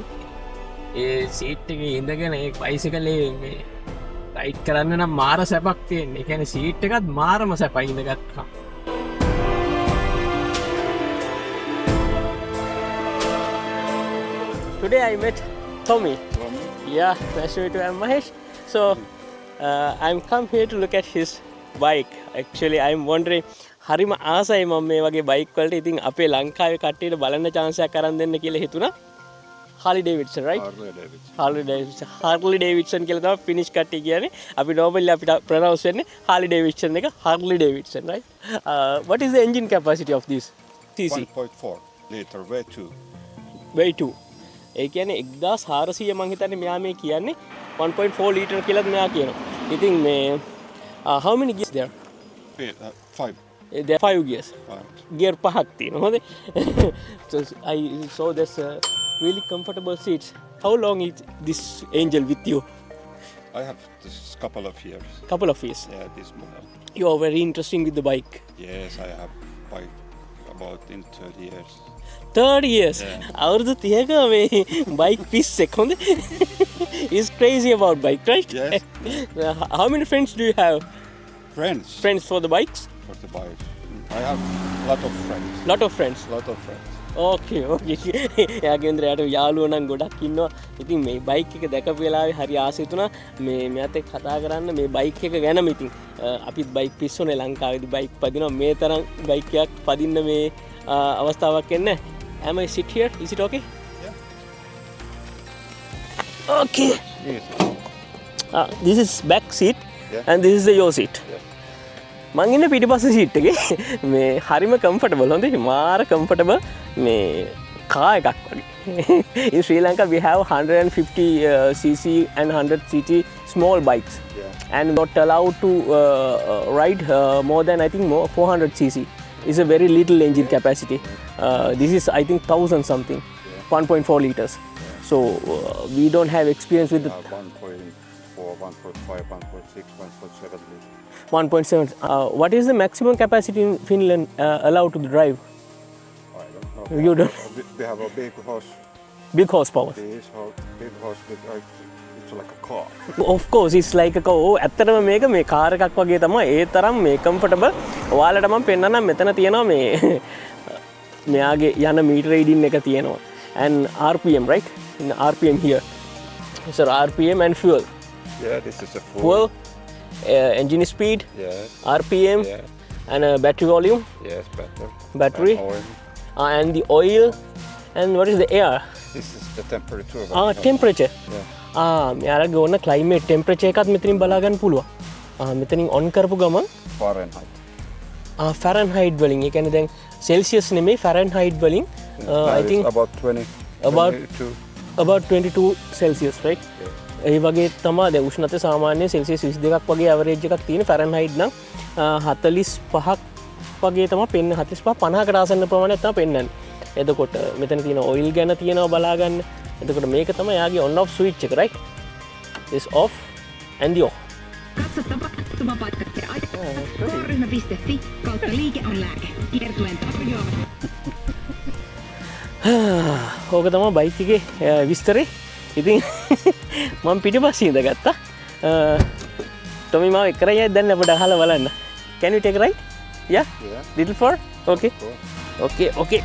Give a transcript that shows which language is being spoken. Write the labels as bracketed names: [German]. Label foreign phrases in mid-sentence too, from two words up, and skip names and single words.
[Sinhala] ඒ සීට් එකේ ඉඳගෙන ඒ බයිසිකලේ මේ රයිඩ් කරන්න නම් මාර සැපක් තියෙනවා. ඒ කියන්නේ සීට් එකත් මාරම සැපයි ඉඳගත්තා. [English] Today I met Tommy. Yeah, nice to meet you. I'm Mahesh. So I'm come here to look at his bike. Actually, I'm wondering [Sinhala] හරිම ආසයි මම මේ වගේ බයික් වලට. ඉතින් අපේ ලංකාවේ කට්ටියට බලන්න chance එකක් අරන් දෙන්න කියලා හිතුණා. Harley Davidson, right? Harley Davidson කියලා තමයි Finnish කට්ටිය කියන්නේ. අපි normally අපිට pronounce වෙන්නේ Harley Davidson එක Harley Davidson, right? [English] What is the engine capacity of this cc? 1.4 liter V2. V2. [Sinhala] ඒ කියන්නේ 1400 මං හිතන්නේ මෙයා මේ කියන්නේ 1.4 liter කියලා මෙයා කියනවා. ඉතින් මේ [English] how many gears there? 5. There are 5 gears. [Sinhala] Gear පහක් තියෙනවා. හොඳේ. [English] So I saw this really comfortable seats. How long is this Angel with you? I have this couple of years. Couple of years. Yeah, this model. You are very interesting with the bike. Yes, I have bike about in 30 years. 30 years. [Sinhala] අවුරුදු 30ක මේ bike පිස්සෙක් හොඳේ. [English] He's crazy about bike, right? Yes. How many friends do you have? Friends. Friends for the bikes? For the bike. I have lot of friends. Lot of friends. Lot of friends. okay okay. [Sinhala] එයාගෙන්ද යාට යාළුවෝ නම් ගොඩක් ඉන්නවා. ඉතින් මේ බයික් එක දැකපු වෙලාවේ හරි ආසයි තුනා මේ මෙයාත් එක්ක කතා කරන්න මේ බයික් එක ගැනම. ඉතින් අපිත් බයික් පිස්සෝනේ ලංකාවේදී බයික් පදිනවා. මේ තරම් බයික් එකක් පදින්න මේ අවස්ථාවක් එන්නේ. [English] Am I sit here? Is it okay? Yeah. Okay. Yes. This is back seat. Yeah. And this is the your seat. Yeah. [Sinhala] මං ඉන්නේ පිටිපස්සේ සීට් එකේ. මේ හරිම කම්ෆර්ටබල් හොඳේ. මාර කම්ෆර්ටබල් මේ කාර් එකක් වගේ. [English] In Sri Lanka we have 150cc and 100cc small bikes. Yeah. And not allowed to ride more than I think 400cc. It's a very little engine capacity. This is I think 1000 something. 1.4 liters. So we don't have experience with the 1.4, 1.5, 1.6, 1.7 liters. 1.7. What is the maximum capacity in Finland allowed to drive? I don't know. You don't. We have a big house. Big horsepower. This big house with it's like a car. Of course, it's like a car. [Sinhala] ඇත්තටම මේක මේ කාර් එකක් වගේ තමයි. ඒ තරම් මේ කම්ෆර්ටබල්. ඔයාලට මම පෙන්නන්නම් මෙතන තියෙනවා මේ මෙයාගේ යන මීටර් රීඩින් එක තියෙනවා. [English] And RPM, right? In RPM here. So RPM and fuel. Yeah, this is a Fuel, engine speed, Yes. RPM, Yeah. and battery volume, Yes, better. battery, And oil. and the oil, and what is the air? This is the temperature. Temperature. Yeah. [Sinhala] මෙයාලගේ ඕන climate temperature එකත් මෙතනින් බලා ගන්න පුළුවන්. මෙතනින් on කරපු ගමන් [English] Fahrenheit. [Sinhala] ෆැරන්හයිට් වලින් ඒ කියන්නේ දැන් සෙල්සියස් නෙමෙයි ෆැරන්හයිට් වලින් [English] I think about 20. about 22. about 22 celsius right [Sinhala] ඒ වගේ තමයි දැන් උෂ්ණත්වය සාමාන්‍ය සෙල්සියස් 22ක් වගේ ඇවරේජ් එකක් තියෙන ෆැරන්හයිට් නම් 45ක් වගේ තමයි පෙන්න 45 50කට ආසන්න ප්‍රමාණයක් තමයි පෙන්වන්නේ. එතකොට මෙතන තියෙන ඔයිල් ගැන තියෙනවා බලා ගන්න. එතකොට මේක තමයි යාගේ [English] on off switch [Sinhala] එක [English] right this off and the off. [Finnish] Katso tapahtumapaikka ja ryhmä.fi kautta liike on lääke. Kiertuen tarjoavat. [Sinhala] ඕක තමයි බයික් එකේ විස්තරේ. ඉතින් මම පිටිපස්සේ ඉඳගත්තා. ටොමි මාව එක්කරයි දැන් අපිට අහලා බලන්න. [English] Can you take a ride? Yeah? Little far? Okay. Okay.